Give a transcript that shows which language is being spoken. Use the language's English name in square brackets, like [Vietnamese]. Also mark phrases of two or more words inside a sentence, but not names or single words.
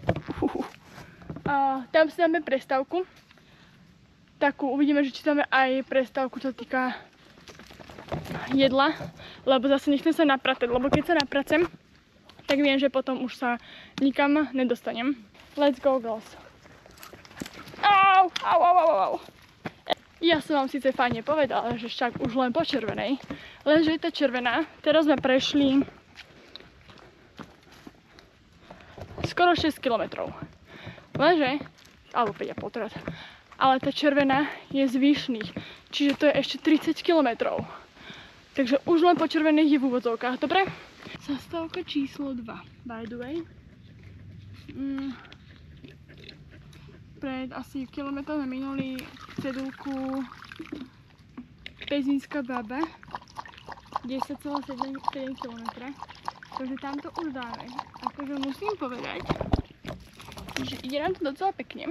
[Slovak] A tam si dáme prestávku. Takú, uvidíme, že či dáme aj prestávku, čo týka jedla, lebo zase nechcem sa napratať, lebo keď sa napracem, tak viem, že potom už sa nikam nedostanem. [English] Let's go, girls. Au, au, au, au, au. [Slovak] Ja som vám síce fajne povedala, že však už len po červenej, lenže je tá červená, teraz sme prešli skoro 6 km. Lenže, alebo 5,5 teraz. Ale tá červená je zvyšných, čiže to je ešte 30 km. Takže už len po červenej je v úvodzovkách, dobre? Zastávka číslo 2, [English] by the way. [Slovak] Pred asi kilometrom sme minuli cedulku Pezínska Baba, 10,7 km. Takže tam to už dáme. Akože musím povedať, že ide nám to docela pekne.